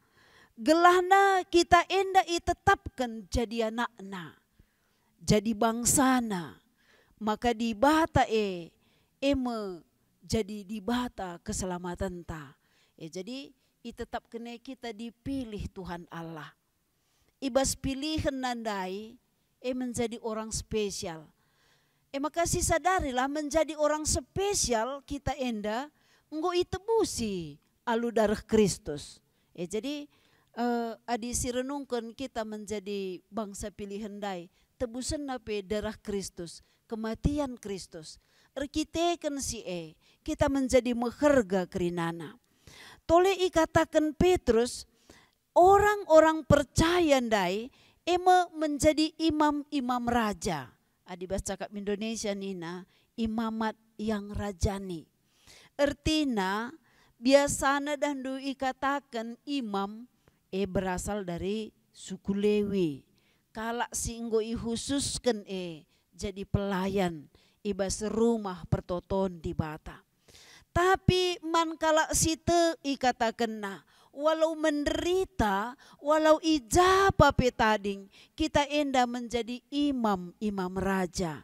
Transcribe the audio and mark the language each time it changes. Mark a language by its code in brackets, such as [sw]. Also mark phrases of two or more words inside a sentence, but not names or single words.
[btx] Gelahna kita enda itetapkan jadi anakna, jadi bangsana. Maka di bata eme jadi di bata keselamatan ta. [id] Jadi itetapkan kita dipilih Tuhan Allah. Ibas pilihan nandai menjadi orang spesial. [btx] Maka si sadarilah [id] menjadi orang spesial [btx] kita enda enggo itebusi alu darah Kristus. Jadi adi si renungkan kita [id] menjadi bangsa pilihan [btx] dai tebusan nape darah Kristus, kematian Kristus. Erkiteken si kita menjadi meherga kerinana. Tole ikatakan Petrus, [id] orang-orang percaya dai menjadi imam-imam raja. [btx] Adibas cakap Indonesia nina, [id] imamat yang rajani. Artinya biasanya dandu ikatakan imam berasal dari suku Lewi. [btx] Kalak singgo ihususkan jadi pelayan ibas rumah pertoton di bata. Tapi man kalak site ikatakan [id] walau menderita, [btx] walau ijapa petading, kita enda [id] menjadi imam-imam raja.